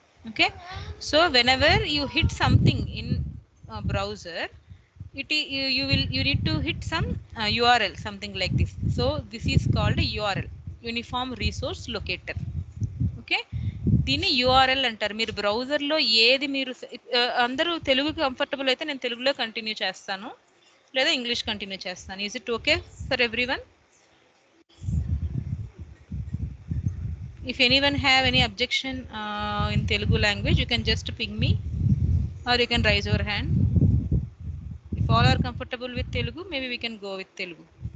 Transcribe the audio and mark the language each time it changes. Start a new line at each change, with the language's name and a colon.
English: Okay, so whenever you hit something in a browser, you need to hit some URL, something like this. So this is called a URL, Uniform Resource Locator.
Telugu: Okay, దీన్ని URL అంటారు. మీరు బ్రౌజర్లో ఏది మీరు అందరూ Telugu comfortable అయితే నేను తెలుగులో కంటిన్యూ చేస్తాను, లేదా ఇంగ్లీష్ కంటిన్యూ చేస్తాను.
English: Is it okay for everyone? If anyone have any objection in Telugu language, you can just ping me or you can raise your hand. If all are comfortable with Telugu, maybe we can go with Telugu.